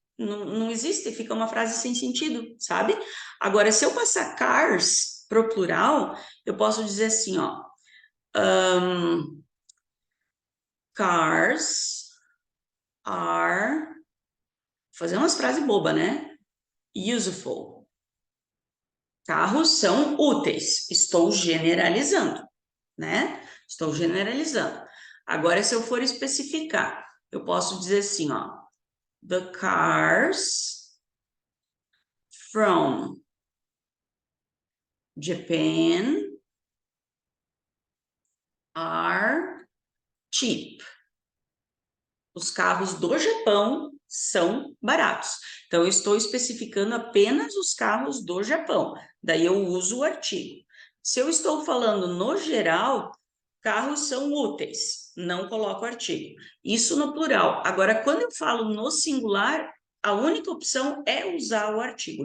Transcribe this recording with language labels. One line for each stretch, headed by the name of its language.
Portuguese: Não existe, fica uma frase sem sentido, sabe? Agora, se eu passar cars pro plural, eu posso dizer assim, ó, cars are... Fazer umas frases bobas, né? Useful. Carros são úteis. Estou generalizando, né? Estou generalizando. Agora, se eu for especificar, eu posso dizer assim, ó.
English: The cars from Japan are cheap.
Portuguese: Os carros do Japão são baratos. Então, eu estou especificando apenas os carros do Japão. Daí eu uso o artigo. Se eu estou falando no geral, carros são úteis. Não coloco artigo. Isso no plural. Agora, quando eu falo no singular, a única opção é usar o artigo.